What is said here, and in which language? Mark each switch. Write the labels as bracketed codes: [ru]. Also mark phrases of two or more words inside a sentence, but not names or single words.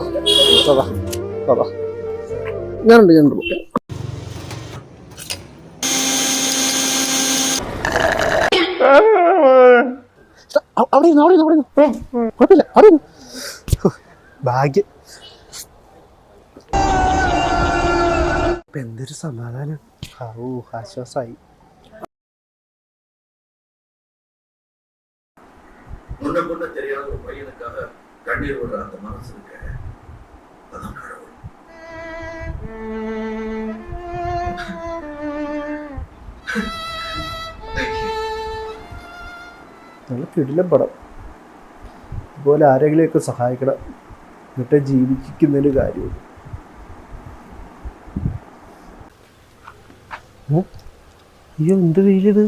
[ml] ഞാനുണ്ട്. അവിടെ കുഴപ്പമില്ല, അവിടെ ഭാഗ്യം. ഇപ്പൊ എന്തൊരു സമാധാനം. ആശ്വാസായി. [ta] முன்ன முன்ன தெரியாத ஒரு பையனுக்காக கண்ணீர் விடுற அந்த மனசு இருக்க, அதான் கடவுள். [ml] നല്ല കിടിലം പടം. ഇതുപോലെ ആരെങ്കിലുമൊക്കെ സഹായിക്കണം, എന്നിട്ട് ജീവിക്കുന്നതിന് കാര്യമുള്ളൂ. അയ്യോ, എന്ത് വെയിലിത്!